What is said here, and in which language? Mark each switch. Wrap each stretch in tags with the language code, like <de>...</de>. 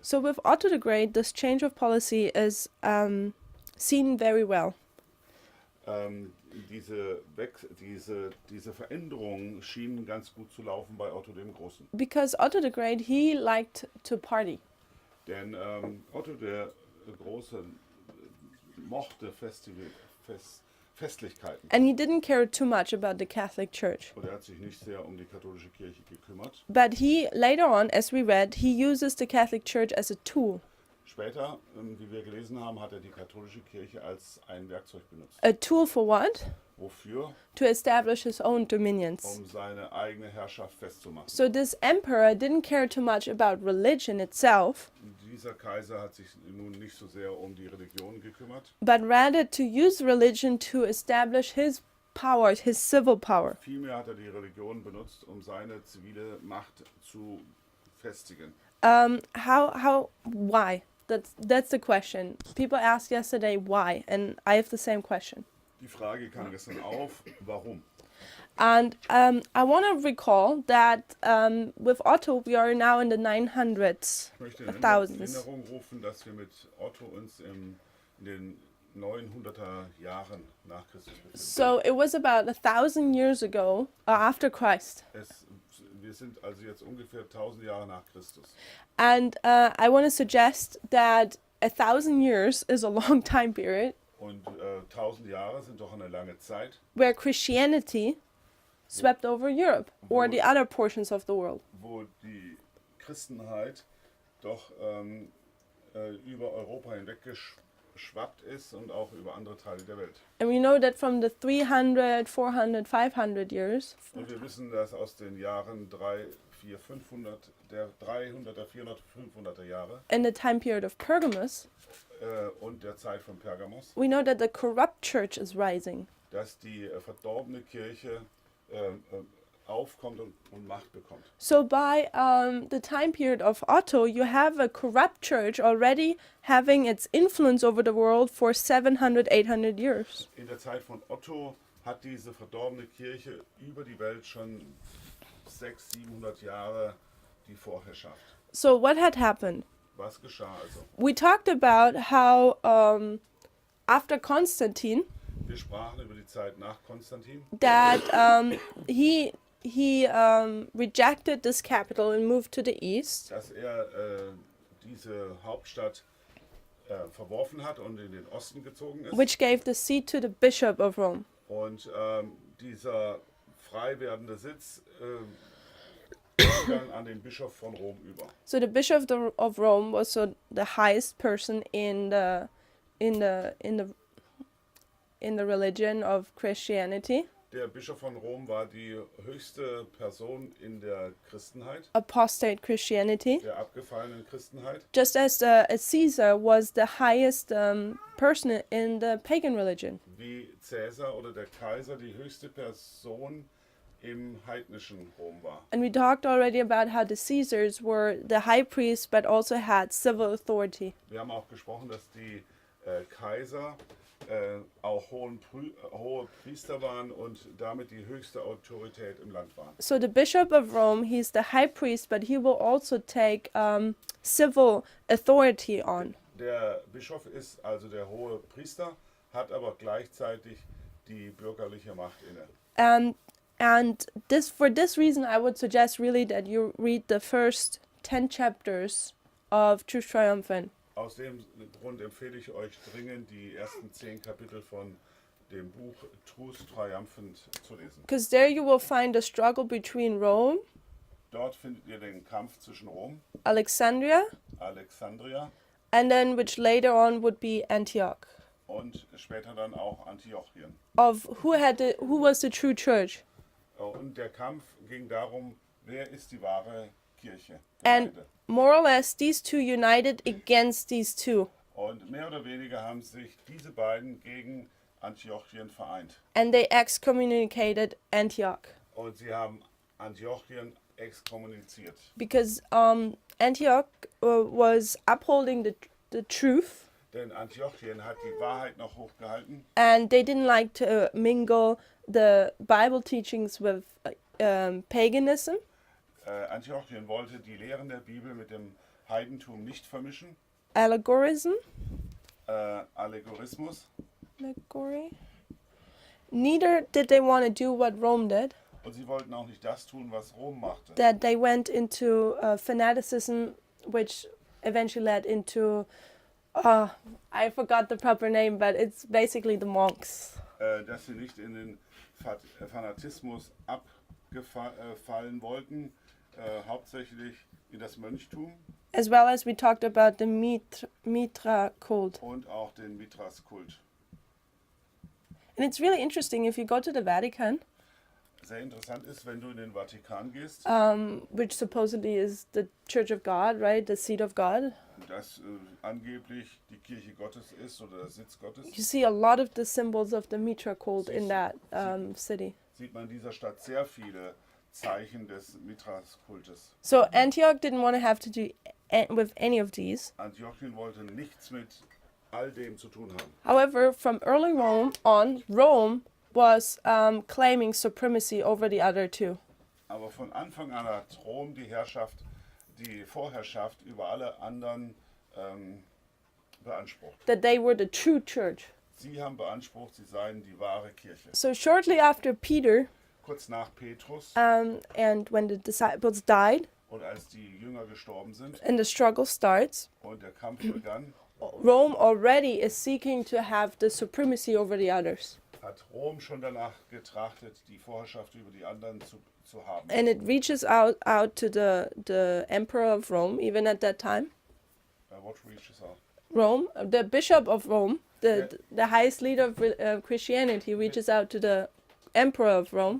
<en>So with Otto the Great, this change of policy is seen very well.</en> <de>Diese Veränderungen schienen ganz gut zu laufen bei Otto dem Großen.</de> <en>Because Otto the Great, he liked to party.</en> <de>Denn Otto der Große mochte Festlichkeiten.</de> <en>And he didn't care too much about the Catholic Church.</en> <de>Und er hat sich nicht sehr um die katholische Kirche gekümmert.</de> <en>But he, later on, as we read, he uses the Catholic Church as a tool.</en> <de>Später, wie wir gelesen haben, hat er die katholische Kirche als ein Werkzeug benutzt.</de> <en>A tool for what?</en> <de>Wofür?</de> <en>To establish his own dominions.</en> <de>Um seine eigene Herrschaft festzumachen.</de> <en>So this emperor didn't care too much about religion itself,</en> <de>Dieser Kaiser hat sich nun nicht so sehr um die Religion gekümmert.</de> <en>but rather to use religion to establish his power, his civil power.</en> <de>Vielmehr hat er die Religion benutzt, um seine zivile Macht zu festigen.</de> <en>Why? That's the question. People asked yesterday why, and I have the same question.</en> <de>Die Frage kam gestern auf, warum?</de> <en>And I want to recall that with Otto, we are now in the 900s,</en> <de>Ich möchte in</de> <en>thousands.</en> <de>Erinnerung rufen, dass wir mit Otto uns in den 900er Jahren nach Christus befinden.</de> <en>So it was about 1,000 years ago, after Christ.</en> <de>Wir sind also jetzt ungefähr 1000 Jahre nach Christus.</de> <en>And I want to suggest that 1,000 years is a long time period</en> <de>Und 1000 Jahre sind doch eine lange Zeit,</de> <en>where Christianity swept over Europe or the other portions of the world.</en> <de>wo die Christenheit doch über Europa hinweg geschwappt ist und auch über andere Teile der Welt.</de> <en>And we know that from the 300, 400, 500 years,</en> <de>Und wir wissen, dass aus den Jahren 3, 4, 500, der 300er, 400, 500er Jahre</de> <en>in the time period of Pergamos,</en> <de>und der Zeit von Pergamos,</de> <en>we know that the corrupt church is rising.</en> <de>dass die verdorbene Kirche aufkommt und Macht bekommt.</de> <en>So by the time period of Otto, you have a corrupt church already having its influence over the world for 700, 800 years.</en> <de>In der Zeit von Otto hat diese verdorbene Kirche über die Welt schon 600, 700 Jahre die Vorherrschaft.</de> <en>So what had happened?</en> <de>Was geschah also?</de> <en>We talked about how after Constantine,</en> <de>Wir sprachen über die Zeit nach Konstantin,</de> <en>that he rejected this capital and moved to the east.</en> <de>dass er diese Hauptstadt verworfen hat und in den Osten gezogen ist.</de> <en>Which gave the seat to the Bishop of Rome.</en> <de>Und dieser frei werdende Sitz ging dann an den Bischof von Rom über.</de> <en>So the Bishop of Rome was so the highest person in the religion of Christianity.</en> <de>Der Bischof von Rom war die höchste Person in der Christenheit,</de> <en>Apostate Christianity,</en> <de>der abgefallenen Christenheit.</de> <en>just as Caesar was the highest person in the pagan religion.</en> <de>Wie Cäsar oder der Kaiser die höchste Person im heidnischen Rom war.</de> <en>And we talked already about how the Caesars were the high priest but also had civil authority.</en> <de>Wir haben auch gesprochen, dass die Kaiser auch hohe Priester waren und damit die höchste Autorität im Land waren.</de> <en>So the Bishop of Rome, he's the high priest, but he will also take civil authority on.</en> <de>Der Bischof ist also der hohe Priester, hat aber gleichzeitig die bürgerliche Macht inne.</de> <en>And for this reason, I would suggest really that you read the first 10 chapters of Truth Triumphant.</en> <de>Aus dem Grund empfehle ich euch dringend, die ersten 10 Kapitel von dem Buch Truth Triumphant zu lesen.</de> <en>Because there you will find the struggle between Rome,</en> <de>Dort findet ihr den Kampf zwischen Rom,</de> <en>Alexandria,</en> <de>Alexandria</de> <en>and then which later on would be Antioch,</en> <de>und später dann auch Antiochien.</de> <en>of who was the true church.</en> <de>Und der Kampf ging darum, wer ist die wahre Kirche?</de> <en>And</en> <de>Gemeinde.</de> <en>more or less, these two united against these two.</en> <de>Und mehr oder weniger haben sich diese beiden gegen Antiochien vereint.</de> <en>And they excommunicated Antioch.</en> <de>Und sie haben Antiochien exkommuniziert.</de> <en>Because Antioch was upholding the truth,</en> <de>Denn Antiochien hat die Wahrheit noch hochgehalten</de> <en>and they didn't like to mingle the Bible teachings with paganism.</en> <de>Antiochien wollte die Lehren der Bibel mit dem Heidentum nicht vermischen.</de> <en>Allegorism.</en> <de>Allegorismus.</de> <en>Allegory. Neither did they want to do what Rome did,</en> <de>Und sie wollten auch nicht das tun, was Rom machte.</de> <en>that they went into fanaticism, which eventually led into, I forgot the proper name, but it's basically the monks.</en> <de>Dass sie nicht in den Fanatismus abfallen wollten, hauptsächlich in das Mönchtum</de> <en>as well as we talked about the Mitra cult.</en> <de>und auch den Mithras-Kult.</de> <en>And it's really interesting if you go to the Vatican,</en> <de>Sehr interessant ist, wenn du in den Vatikan gehst,</de> <en>which supposedly is the Church of God, right? The seat of God.</en> <de>das angeblich die Kirche Gottes ist oder der Sitz Gottes,</de> <en>You see a lot of the symbols of the Mitra cult in that city.</en> <de>sieht man in dieser Stadt sehr viele Zeichen des Mithras-Kultes.</de> <en>So Antioch didn't want to have to do with any of these.</en> <de>Antiochien wollte nichts mit all dem zu tun haben.</de> <en>However, from early Rome on, Rome was claiming supremacy over the other two.</en> <de>Aber von Anfang an hat Rom die Vorherrschaft über alle anderen beansprucht.</de> <en>That they were the true church.</en> <de>Sie haben beansprucht, sie seien die wahre Kirche.</de> <en>So shortly after Peter,</en> <de>Kurz nach Petrus</de> <en>and when the disciples died</en> <de>und als die Jünger gestorben sind</de> <en>and the struggle starts,</en> <de>und der Kampf begann,</de> <en>Rome already is seeking to have the supremacy over the others.</en> <de>hat Rom schon danach getrachtet, die Vorherrschaft über die anderen zu haben.</de> <en>And it reaches out to the emperor of Rome, even at that time. What reaches out? Rome, the bishop of Rome, the highest leader of Christianity, reaches out to the emperor of Rome.</en>